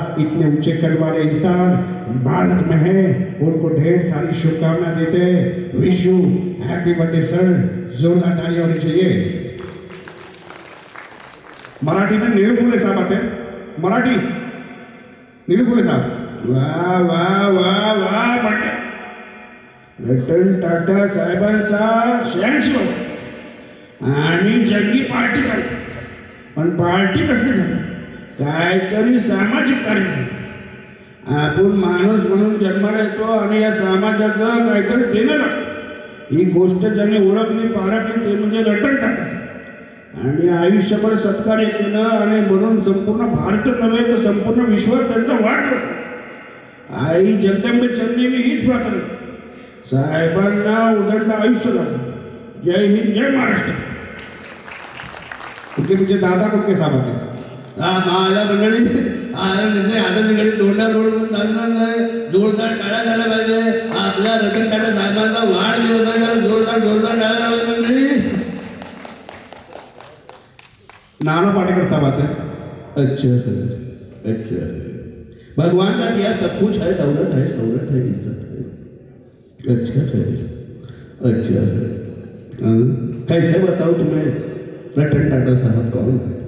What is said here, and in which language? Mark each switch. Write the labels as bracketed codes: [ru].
[hi] इतने ऊंचे कद वाले इंसान भारत में है, उनको ढेर सारी शुभकामना देते। [en] Wish you happy birthday sir. [hi] जोरदार ताली होनी चाहिए। मराठी में निळफुले साहब आते हैं। मराठी निळफुले साहब। [mr] वाह वाह वाह वाह बर्थडे रतन टाटा साहेबांचा 86 आणि जंगी पार्टी झाली। पण पार्टी कसली झाली? काहीतरी सामाजिक कार्य झालं। आपण माणूस म्हणून जन्माला येतो आणि या समाजाचं काहीतरी देणं लागतं। ही गोष्ट ज्यांनी ओळखली पारखली ते म्हणजे रतन टाटा साहेब। आणि आयुष्यभर सत्कार्य केलं आणि म्हणून संपूर्ण भारत नव्हे तर संपूर्ण विश्वात त्यांचा वाढ। आई जगदंबे चरणी मी हीच प्रार्थना साहेबांना उदंड आयुष्य द्यावं। जय हिंद, जय महाराष्ट्र। [hi] उनके पीछे दादा कुटके साहब आते हैं। [mr] मला मंडळी आता तिकडे तोंडावर रोडवरून चालणार नाही, जोरदार टाळ्या झाल्या पाहिजे। आपल्या रतन टाटा साहेबांचा वाढदिवस आहे, जरा जोरदार जोरदार टाळ्या झाल्या पाहिजे मंडळी। [hi] नाना पाटेकर साहब आते हैं। अच्छा अच्छा, भगवान का दिया सब कुछ है, दौलत है, शौहरत है, इज्जत है। अच्छा है, अच्छा है। कैसे बताऊं तुम्हें रतन टाटा साहब कौन है?